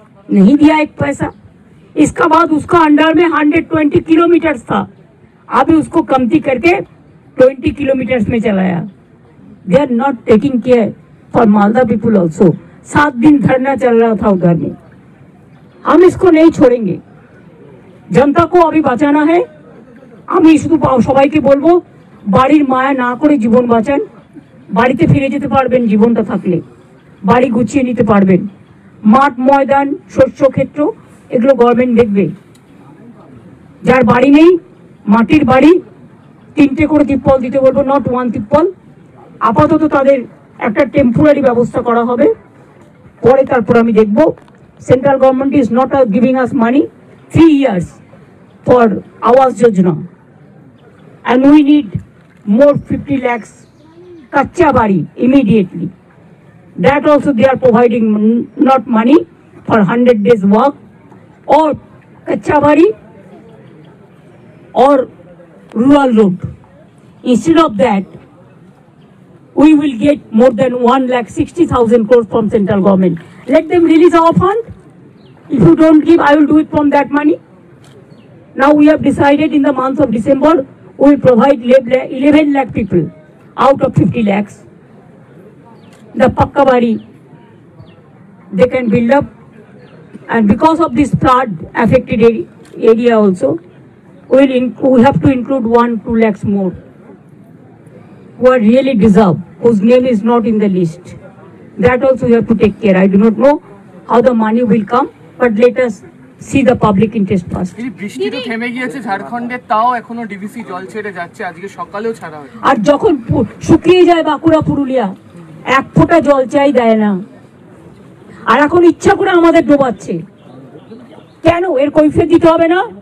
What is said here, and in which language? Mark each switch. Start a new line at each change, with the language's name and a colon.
Hindi: नहीं दिया एक पैसा। इसका बाद उसका अंडर में 120 किलोमीटर था, अभी उसको कमती करके 20 किलोमीटर में चलाया।
English: They are not taking care for Malda people also.
Hindi: 7 दिन धरना चल रहा था उधर में। हम इसको नहीं छोड़ेंगे, जनता को अभी बचाना है।
Bangla: আমি শুধু সবাইকে বলবো, বাড়ির মায়া না করে জীবন বাঁচান। বাড়িতে ফিরে যেতে পারবেন জীবনটা থাকলে, বাড়ি গুছিয়ে নিতে পারবেন। মাঠ ময়দান শস্য ক্ষেত্র এগুলো গভর্নমেন্ট দেখবে। যার বাড়ি নেই, মাটির বাড়ি, 3টে করে তিপ্পল দিতে বলবো, নট 1 তিপ্পল। আপাতত তাদের একটা টেম্পোরারি ব্যবস্থা করা হবে, পরে তারপর আমি দেখব।
English: Central government is not giving us money 3 years for Awas Yojana. and we need more 50 lakhs kacha bari immediately. That also they are providing not money for 100 days work or kacha bari or rural road. Instead of that, we will get more than 1,60,000 crores from central government. Let them release our fund. If you don't give, I will do it from that money. Now we have decided in the month of December, we will provide 11 lakh people out of 50 lakhs. The Pakka Bari, they can build up. And because of this flood affected area also, we have to include 1-2 lakhs more who are really deserve, whose name is not in the list. That also we have to take care. I do not know how the money will come, but let us see the public interest first.
Bangla: এই বৃষ্টি তো থেমে গিয়েছে ঝাড়খণ্ডে, তাও এখনো DVC জল ছেড়ে যাচ্ছে, আজকে সকালেও ছাড়া হয়। আর যখন শুকিয়ে যায় বাঁকুড়া পুরুলিয়া, এক ফোঁটা জল চাই দেয় না, আর এখন ইচ্ছা করে আমাদের ডোবাচ্ছে। কেন? এর কৈফিয়ত দিতে হবে না?